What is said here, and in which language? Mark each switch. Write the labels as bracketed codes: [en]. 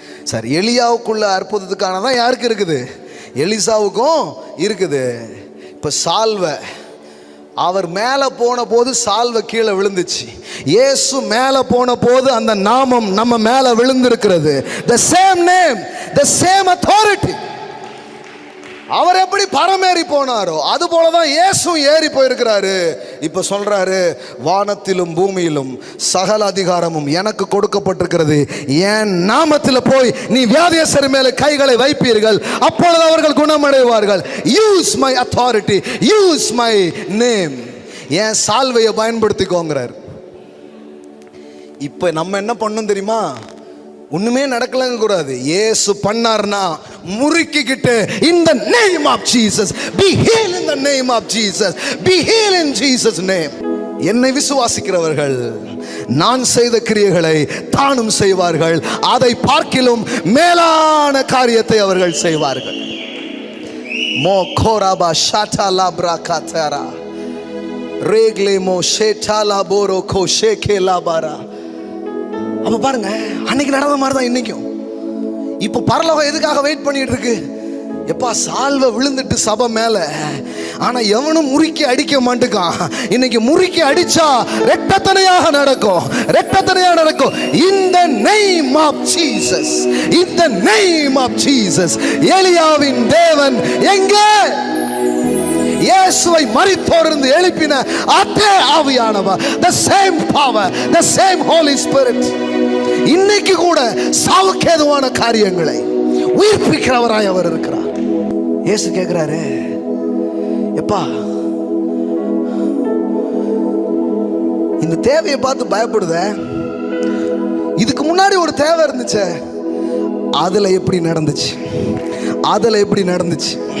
[ta] சரி, எலியாவுக்குள்ள அற்புதத்துக்கான தான் யாருக்கு இருக்குது? எலிசாவுக்கும் இருக்குது. இப்போ சால்வை அவர் மேலே போன போது சால்வை கீழே விழுந்துச்சு. இயேசு மேலே போன போது அந்த நாமம் நம்ம மேலே விழுந்திருக்கிறது. [en] the same name, the same authority. [ta] அவர் எப்படி பரமேறி போனாரோ அது போலதான் இயேசுவும் ஏறி போயிருக்கிறாரு. இப்ப சொல்றாரு, வானத்திலும் பூமியிலும் சகல அதிகாரமும் எனக்கு கொடுக்கப்பட்டிருக்கிறது. என் நாமத்தில் போய் நீ வியாதியஸ்தர் மேலே கைகளை வைப்பீர்கள், அப்பொழுது அவர்கள் குணமடைவார்கள். [en] Use my authority, use my name. [ta] என் சால்வையை பயன்படுத்திக்கோங்கிறார். இப்ப நம்ம என்ன பண்ணணும் தெரியுமா? ஒண்ணுமே நடக்கலங்க கூடாது. இயேசு பண்ணார்னா முறுக்கிக்கிட்டு [en] in the name of Jesus, be healed in the name of Jesus, be healed in Jesus name. [ta] என்னை விசுவாசிக்கிறவர்கள் நான் செய்த கிரியைகளை தானும் செய்வார்கள், அதை பார்க்கிலும் மேலான காரியத்தை அவர்கள் செய்வார்கள். மோ கோராபா ஷாட்டா பிரகாதரா ரேக்லே மோ ஷேட்டாலா போரோ கோ ஷேகேலா பாரா. அப்ப பாருங்க, அன்னைக்கு நடந்த மாதிரி தான் இன்னைக்கும். இப்போ பரலோகம் எதுக்காக வெயிட் பண்ணிட்டு இருக்கு? எப்பா சால்வை விழுந்துட்டு சபை மேல, ஆனா எவனும் முறுக்கி அடிக்க மாட்டுக்கான். இன்னைக்கு முறுக்கி அடிச்சா ரெட்டத்தனையாக நடக்கும், ரெட்டத்தனையாக நடக்கும். [en] In the name of Jesus, in the name of Jesus. [ta] எலியாவின் தேவன் எங்கே? இயேசுவை மரித்தோரிலிருந்து எழுப்பின அதே ஆவியானவர், [en] the same power, the same Holy Spirit, [ta] இன்னைக்கு கூட சாவுக்கேதுவான காரியங்களை உயிர்ப்பிக்கிறவராய் அவர் இருக்கிறார். இயேசு கேட்கிறாரு, எப்பா இந்த தேவையை பார்த்து பயப்படுத, இதுக்கு முன்னாடி ஒரு தேவை இருந்துச்சு, அதுல எப்படி நடந்துச்சு, அதுல எப்படி நடந்துச்சு?